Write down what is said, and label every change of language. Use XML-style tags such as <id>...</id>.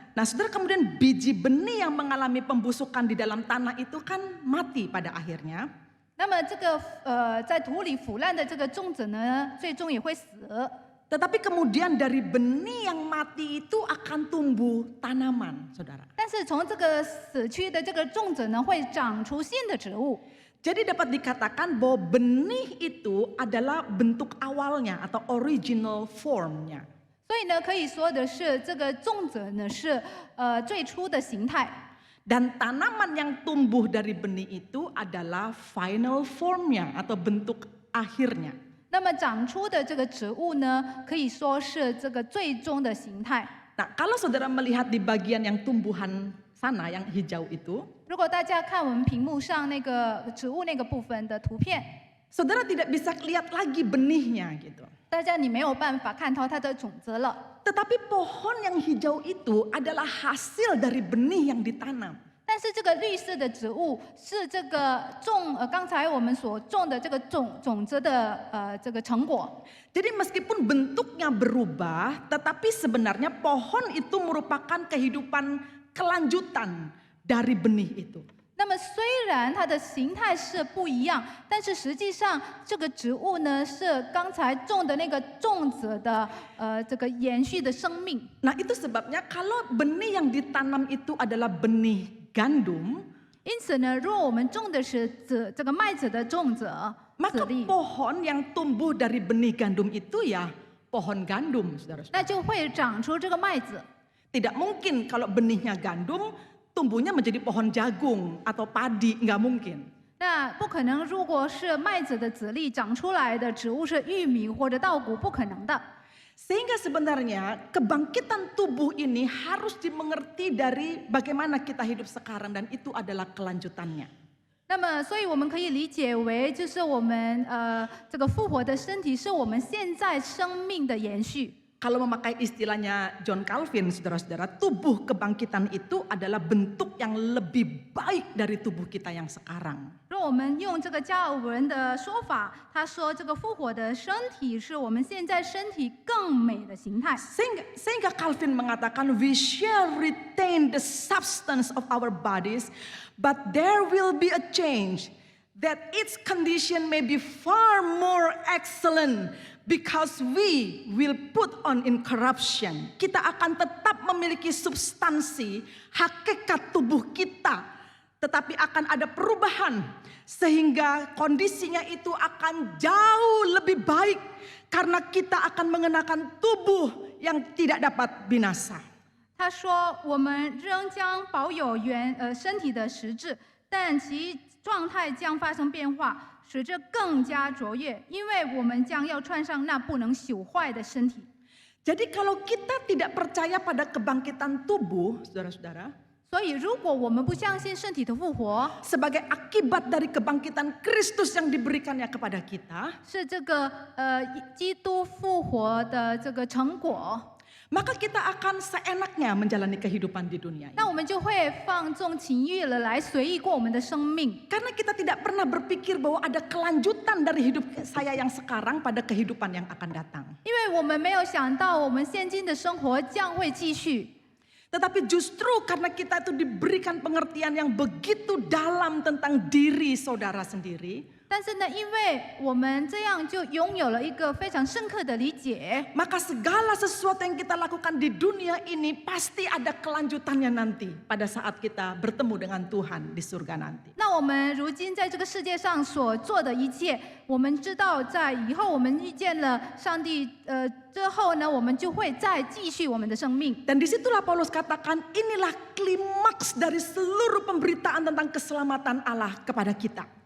<id>Nah, saudara kemudian biji benih yang mengalami pembusukan di dalam tanah itu kan mati pada akhirnya.</id> <zh>那么这个在土里腐烂的这个种子呢，最终也会死。</zh> <id>Tetapi kemudian dari benih yang mati itu akan tumbuh tanaman, saudara.</id> <zh>但是从这个死去的这个种子呢，会长出新的植物。</zh> <id>Jadi dapat dikatakan bahwa benih itu adalah bentuk awalnya atau original formnya.</id> <zh>所以呢，可以说的是，这个种子呢是最初的形态。</zh> <id>Dan tanaman yang tumbuh dari benih itu adalah final formnya atau bentuk akhirnya.</id> <zh>那么长出的这个植物呢，可以说是这个最终的形态。</zh> <id>Nah, kalau saudara melihat di bagian yang tumbuhan sana yang hijau itu,</id> <zh>如果大家看我们屏幕上那个植物那个部分的图片，</zh> <id>saudara tidak bisa lihat lagi benihnya gitu.</id> <zh>大家你没有办法看到它的种子了。</zh> <id>Tetapi pohon yang hijau itu adalah hasil dari benih yang ditanam.</id> <zh>但是这个绿色的植物是这个刚才我们所种的这个种子的这个成果。</zh> <id>Jadi meskipun bentuknya berubah, tetapi sebenarnya pohon itu merupakan kehidupan kelanjutan dari benih itu.</id> <zh>那么虽然它的形态是不一样，但是实际上这个植物呢是刚才种的那个种子的这个延续的生命。</zh> <id>Nah, itu sebabnya kalau benih yang ditanam itu adalah benih gandum,</id> <zh>因此呢，如果我们种的是这个麦子的种子，</zh> <id>maka</id> <zh>籽粒，</zh> <id>pohon yang tumbuh dari benih gandum itu ya pohon gandum, saudara-saudara.</id> <zh>那就会长出这个麦子。</zh> <id>Tidak mungkin kalau benihnya gandum, tumbuhnya menjadi pohon jagung atau padi, nggak mungkin.</id> <zh>那不可能，如果是麦子的籽粒长出来的植物是玉米或者稻谷，不可能的。</zh> <id>Sehingga sebenarnya kebangkitan tubuh ini harus dimengerti dari bagaimana kita hidup sekarang dan itu adalah kelanjutannya.</id> <zh>那么，所以我们可以理解为，就是我们这个复活的身体是我们现在生命的延续。</zh> <id>Kalau memakai istilahnya John Calvin, saudara-saudara, tubuh kebangkitan itu adalah bentuk yang lebih baik dari tubuh kita yang sekarang.</id> <zh>如果我们用这个加尔文的说法，他说这个复活的身体是我们现在身体更美的形态。</zh> <id>Sehingga Calvin mengatakan,</id> <en>we shall retain the substance of our bodies, but there will be a change, that its condition may be far more excellent. Because we will put on incorruption.</en> <id>Kita akan tetap memiliki substansi, hakikat tubuh kita. Tetapi akan ada perubahan. Sehingga kondisinya itu akan jauh lebih baik. Karena kita akan mengenakan tubuh yang tidak dapat binasa.</id> <zh>他说：“我们仍将保有身体的实质，但其状态将发生变化。” 使这更加卓越，因为我们将要穿上那不能朽坏的身体。</zh> <id>Jadi kalau kita tidak percaya pada kebangkitan tubuh, saudara-saudara,</id> <zh>所以如果我们不相信身体的复活，</zh> <id>sebagai akibat dari kebangkitan Kristus yang diberikannya kepada kita,</id> <zh>是这个基督复活的这个成果，</zh> <id>maka kita akan seenaknya menjalani kehidupan di dunia ini.</id> <zh>那我们就会放纵情欲了，来随意过我们的生命。</zh> <id>Karena kita tidak pernah berpikir bahwa ada kelanjutan dari hidup saya yang sekarang pada kehidupan yang akan datang.</id> <zh>因为我们没有想到，我们现今的生活将会继续。</zh> <id>Tetapi justru karena kita itu diberikan pengertian yang begitu dalam tentang diri saudara sendiri,</id> <zh>但是呢，因为我们这样就拥有了一个非常深刻的理解，</zh> <id>maka segala sesuatu yang kita lakukan di dunia ini pasti ada kelanjutannya nanti pada saat kita bertemu dengan Tuhan di surga nanti.</id> <zh>那我们如今在这个世界上所做的一切，我们知道在以后我们遇见了上帝，之后呢，我们就会再继续我们的生命。</zh> <id>Dan disitulah Paulus katakan inilah klimaks dari seluruh pemberitaan tentang keselamatan Allah kepada kita.</id>